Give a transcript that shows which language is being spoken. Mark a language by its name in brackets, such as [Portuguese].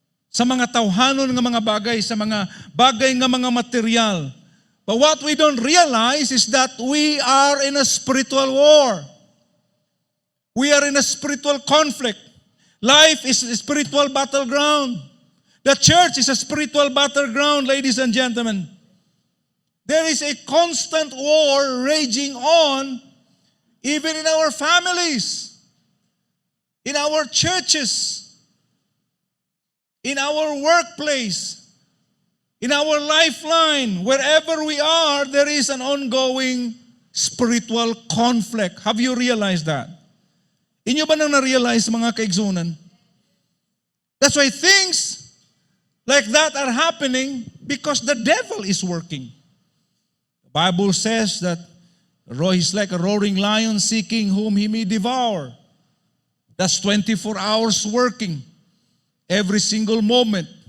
[Cebuano] Sa mga tawhanon nga mga bagay, sa mga bagay nga mga material. [English] But what we don't realize is that we are in a spiritual war. We are in a spiritual conflict. Life is a spiritual battleground. The church is a spiritual battleground, ladies and gentlemen. There is a constant war raging on, even in our families, in our churches, in our workplace, in our lifeline. Wherever we are, there is an ongoing spiritual conflict. Have you realized that? [Cebuano] Inyo ba nang na-realize, mga kaigsunan? [English] That's why things like that are happening because the devil is working. The Bible says that he's like a roaring lion seeking whom he may devour. That's 24 hours working. Every single moment.